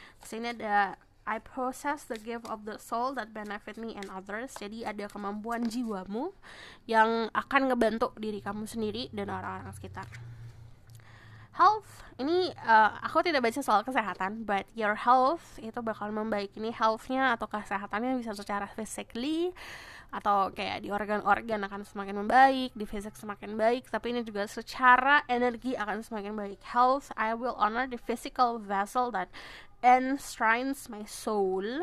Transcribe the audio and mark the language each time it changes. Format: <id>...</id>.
<id>Sini ada</id> <en>I possess the gift of the soul that benefit me and others.</en> <id>Jadi ada kemampuan jiwamu yang akan ngebantu diri kamu sendiri dan orang-orang sekitar. Health, ini aku tidak baca soal kesehatan,</id> <en>but your health</en> <id>itu bakal membaik. Ini health-nya atau kesehatannya bisa secara physically atau kayak di organ-organ akan semakin membaik, di fisik semakin baik, tapi ini juga secara energi akan semakin baik.</id> <en>Health, I will honor the physical vessel that enshrines my soul.</en>